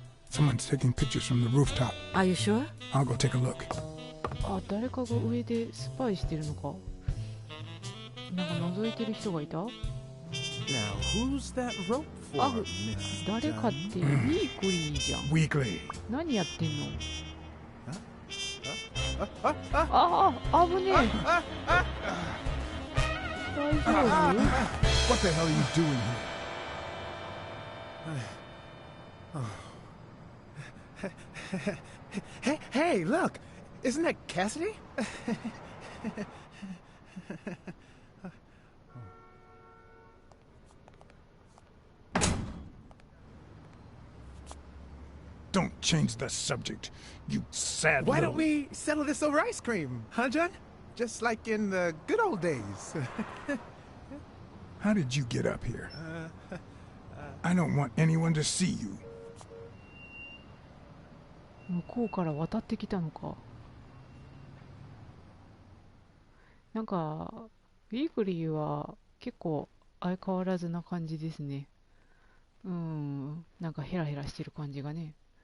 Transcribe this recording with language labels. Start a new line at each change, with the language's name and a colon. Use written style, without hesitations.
English: Someone's taking pictures from the rooftop. Are you sure? I'll go take a look.
Japanese: あ、誰かが上でスパイしてるのか。なんか覗いてる人がいた？
English: Now, who's that rope for, あ、 Miss
Japanese: 誰かってウィークリーじゃん。
English: Weekly.
Japanese: 何やってんの？ああ、危ねえ。大丈夫？
English: What the hell are you doing here? Hey, look! Isn't that Cassidy? Don't change the subject, you sad Why little... don't we settle this over ice cream, huh, John? Just like in the good old days. How did you get up here? I don't want anyone to see you.
Japanese: 向こうから渡ってきたのか。なんかウィークリーは結構相変わらずな感じですね。なんかヘラヘラしてる感じがね。